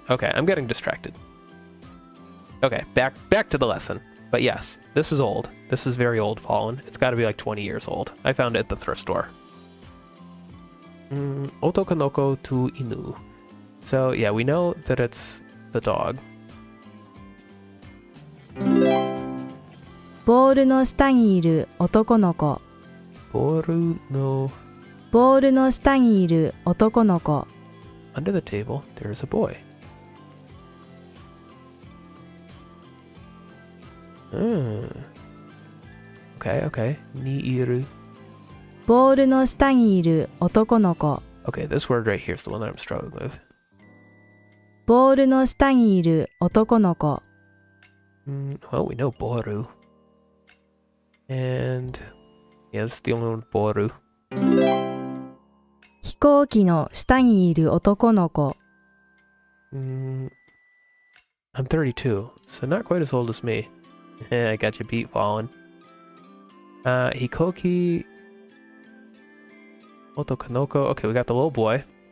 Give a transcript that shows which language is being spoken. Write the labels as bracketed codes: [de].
[en] Okay, I'm getting distracted. Okay, back to the lesson. But yes, this is old. This is very old, Fallen. It's got to be like 20 years old. I found it at the thrift store. [ja] Otokanoko to inu. [en] So yeah, we know that it's the dog. [ja] ボールの下にいる男の子 Boru no. ボールの下にいる男の子 [en] Under the table, there's a boy. [ja] Okay. Ni iru. ボールの下にいる男の子 [en] Okay, this word right here is the one that I'm struggling with. [ja] ボールの下にいる男の子 [en] Well, we know boru. And yeah, this is the only one, boru. [ja] 行機の下にいる男の子。 [en] I'm 32, so not quite as old as me. I got your beat falling. Hikoki Otokanoko. Okay, we got the little boy.